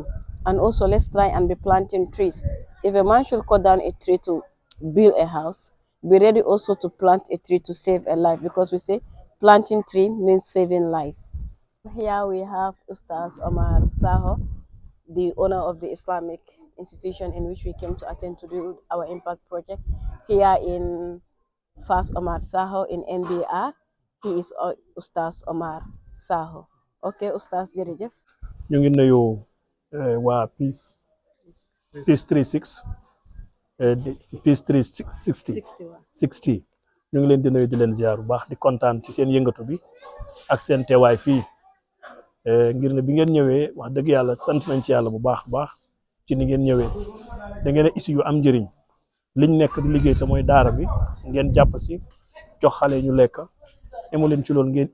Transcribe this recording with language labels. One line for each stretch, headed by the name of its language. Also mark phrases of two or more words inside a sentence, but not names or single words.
English: And also let's try and be planting trees. If a man should cut down a tree to build a house, be ready also to plant a tree to save a life, because we say planting tree means saving life. Here we have Ustaz Omar Saho, the owner of the Islamic institution in which we came to attend to do our impact project here in Fas Omar Saho in NBR. He is Ustaz Omar Saho. Okay, Ustaz jërëjëf.
Wolof: ñu ngi nuyu waa Peace 36 Peace 360 60 ñu ngi leen di nuyu di leen ziar bu baax di kontaan ci seen yëngatu bi ak seen teewaay fii ngir ne bi ngeen ñëwee wax dëgg yàlla sant nañ ci yàlla bu baax baax ci ni ngeen ñëwee da ngeen a isi yu am njëriñ liñ nekk di liggéey te mooy daara bi ngeen jàpp si jox xale ñu lekk emu leen ci loolu ngeen